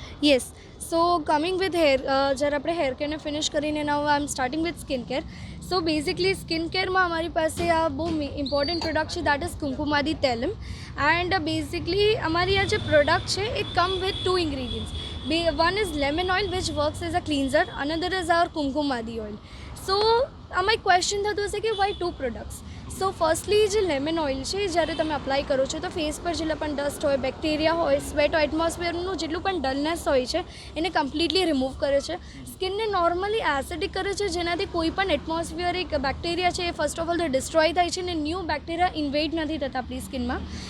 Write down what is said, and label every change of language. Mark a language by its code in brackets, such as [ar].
[en] Yes. [gu] So coming with hair, જ્યારે આપણે hair કેરને finish કરીને [en] Now I am starting with skin care. [gu] So basically skin કેરમાં અમારી પાસે આ બહુ ઇમ્પોર્ટન્ટ પ્રોડક્ટ છે, દેટ ઇઝ કુમકુમાદી તેલમ. એન્ડ બેઝિકલી અમારી આ જે પ્રોડક્ટ છે એ [en] Come with 2 ingredients. One is lemon oil which works as a cleanser, another is our kumkumadi oil. [gu] So આમાં એક ક્વેશ્ચન થતું હશે કે [en] Why 2 products. [gu] સો ફર્સ્ટલી જે લેમન ઓઇલ છે જ્યારે તમે અપ્લાય કરો છો તો ફેસ પર જેટલા પણ ડસ્ટ હોય, બેક્ટેરિયા હોય, સ્વેટ હોય, એટમોસ્ફિયરનું જેટલું પણ ડલનેસ હોય છે એને કમ્પ્લીટલી રિમૂવ કરે છે. સ્કિનને નોર્મલી એસિડિક કરે છે જેનાથી કોઈ પણ એટમોસ્ફિયરિક બેક્ટેરિયા છે એ ફર્સ્ટ ઓફ ઓલ તો ડિસ્ટ્રોય થાય છે અને ન્યૂ બેક્ટેરિયા ઇન્વેડ નથી થતા આપણી સ્કિનમાં.